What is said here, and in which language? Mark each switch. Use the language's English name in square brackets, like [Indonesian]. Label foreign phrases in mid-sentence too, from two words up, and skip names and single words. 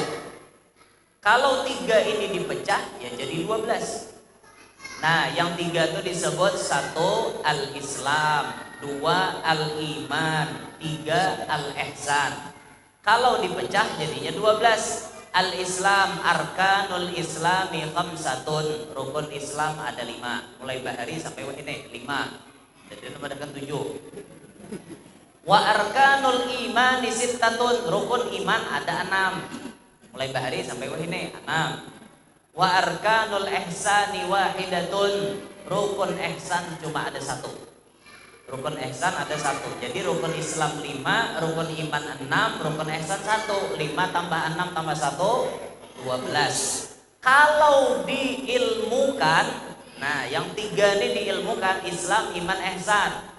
[Indonesian] Kalau 3 ini dipecah, ya jadi 12. Nah, yang 3 itu disebut 1 al-Islam, 2 al-Iman, 3 al-Ihsan. Kalau dipecah jadinya 12. Al-Islam, [Arabic] arkanul islami khamsatun, [Indonesian] rukun Islam ada 5. [Banjar] Mulai bahari sampai wahine 5. [Indonesian] Jadi menambahkan 7. [Arabic] Wa arkanul imani sittatun, [Indonesian] rukun iman ada 6. [Banjar] Mulai bahari sampai wahine 6. [Arabic] Wa arkanul ihsani wahidatun, [Indonesian] rukun ihsan cuma ada 1. Rukun ihsan ada 1. Jadi rukun Islam 5, rukun iman 6, rukun ihsan 1. 5 tambah 6 tambah 1, 12. Kalau diilmukan, nah yang 3 ini diilmukan, Islam, iman, ihsan.